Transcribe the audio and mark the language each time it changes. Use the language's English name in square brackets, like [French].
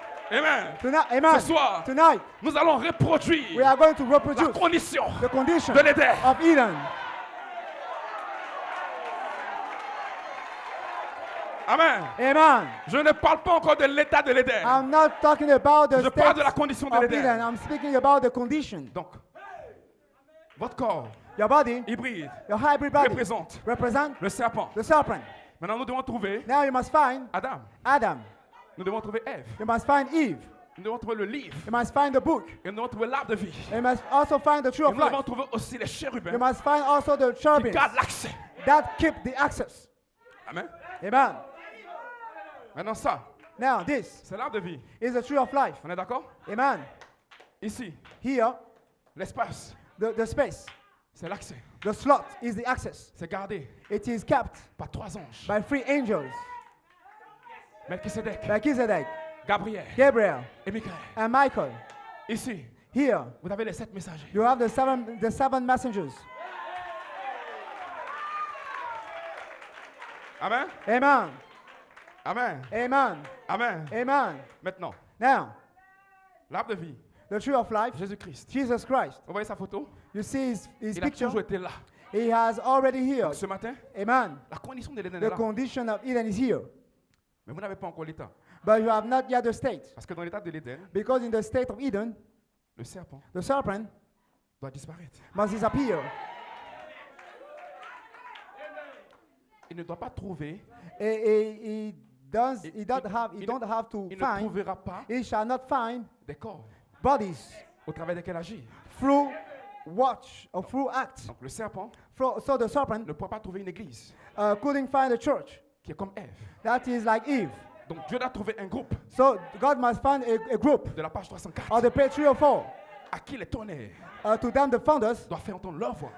[English] Amen. Tonight, amen. [French] Ce soir, [English] Tonight, [French] nous allons [English] we [French] reproduire [English] are going to [French] la [English] reproduce [French] condition [English] the condition [French] de l'Éden. [English] of Eden. Amen. Amen. [French] Je ne parle pas encore de l'état de l'Éden. [English] I'm not talking about the [French] Je parle de [English] state [French] la condition de [English] of [French] l'Éden. [English] Eden. I'm speaking about the condition. [French] Donc, votre corps [English] Your body, [French] hybride [English] your hybrid body, [French] représente [English] represent [French] le serpent. [English] the serpent. [French] Maintenant, nous devons trouver [English] Now you must find [French] Adam. [English] Adam. [French] Nous devons trouver Ève. [English] You must find Eve. [French] Nous devons trouver le livre. [English] You must find the book. [French] Et nous devons trouver l'arbre de vie. [English] You must also find the tree [French] Et [English] of [French] nous devons [English] life. [French] trouver aussi les chérubins [English] You must find also the [French] qui [English] cherubims [French] gardent l'accès. [English] that keep the access. Amen. Amen. [French] Maintenant, ça, [English] Now this [French] c'est l'arbre de vie. [English] is the tree of life. [French] On est d'accord? [English] Amen. [French] Ici, [English] Here, [French] l'espace, [English] the space, [French] c'est l'accès. [English] the slot is the access. [French] C'est gardé [English] It is kept [French] par trois anges. [English] by three angels, [French] Melchizedek, [English] Melchizedek, [French] Gabriel [English] Gabriel, [French] et Michael. [English] and Michael. [French] Ici, [English] Here, [French] vous avez les 7 messagers. [English] you have the seven messengers. Amen. Amen. Amen. Amen. Amen. Amen. [French] Maintenant, [English] Now, [French] l'arbre de vie, [English] the tree of life, [French] Jésus-Christ. [English] Jesus Christ. [French] Vous voyez sa photo? [English] You see his [French] Il a [English] picture? [French] toujours été là. [English] He has already healed. [French] Ce matin, [English] Amen. [French] la condition de l'Éden est [English] The [French] là. [English] condition of Eden is here. [French] Mais vous n'avez pas encore l'état. [English] But you have not yet the state. [French] Parce que dans l'état de l'Éden, [English] Because in the state of Eden, [French] le serpent [English] the serpent [French] doit disparaître. [English] must disappear. [French] Il ne doit pas trouver, [English] He don't have to [French] il ne [English] find, [French] trouvera pas [English] he shall not find [French] des corps [English] bodies [French] au travers desquels agir. [English] through watch or through act. [French] Donc le serpent [English] So the serpent [French] ne pourra pas trouver une église [English] couldn't find a church. [French] qui est comme Ève. [English] That is like Eve. [French] Donc Dieu doit trouver un groupe [English] So God must find a group [French] de la page 304 [English] or the page 3 or 4. [French] à qui les tonnerres [English] To them the founders [French] doivent faire entendre leur voix.